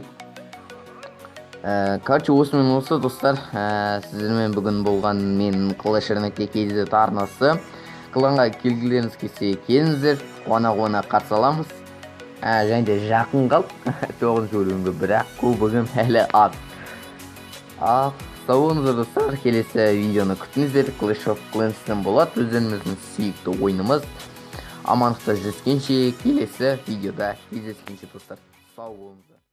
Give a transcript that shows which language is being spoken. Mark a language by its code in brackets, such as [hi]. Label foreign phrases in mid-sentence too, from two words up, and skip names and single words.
[kk] Короче, осымен осы достар, сіздермен бүгін болған мен Clash.kz арнасы. Кланға келгілеріңіз келсе келіңіздер, қуана қарсы аламыз. Және де жақын қалып 9 бөлімге, бірақ көбігім әлі аз. Сау болыңыздар достар, келесі видеоны күтіңіздер. Clash of Clans'тен болады, өздеріміздің сүйікті ойынымыз. Амандықта жүздескенше, келесі видеода кездескенше достар. Сау болыңыздар.